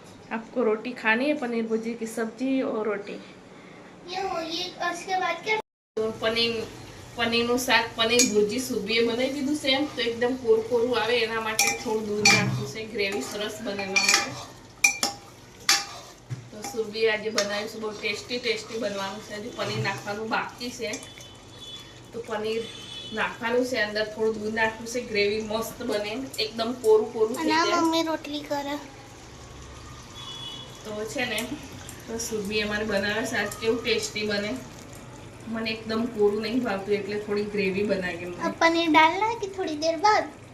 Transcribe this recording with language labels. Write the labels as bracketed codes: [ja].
[hi] आपको रोटी खानी है, पनीर भुर्जी की सब्जी और रोटी. ये हो ये उसके बाद क्या? [gu] તો પનીરનું શાક, પનીર ભુરજી સુરભીએ બનાવી દીધું છે. તો એકદમ કોરું આવે એના માટે થોડું દૂધ નાખ્યું છે. ગ્રેવી સરસ બને એના માટે. તો સુરભીએ આજે બનાવ્યું છે. બહુ ટેસ્ટી બનવાનું છે. હજુ પનીર નાખવાનું બાકી છે. તો પનીર નાખવાનું છે, અંદર થોડું દૂધ નાખ્યું છે. ગ્રેવી મસ્ત બને, એકદમ કોરું થઈ જાય. મમ્મી રોટલી કરે તો છે ને તો સુરભી અમારે બનાવે છે. આજ કેવું ટેસ્ટી બને. મને એકદમ કોરું નહીં ભાવતું એટલે થોડી ગ્રેવી બનાવી. [hi] अब पनीर डालना है कि थोड़ी देर बाद?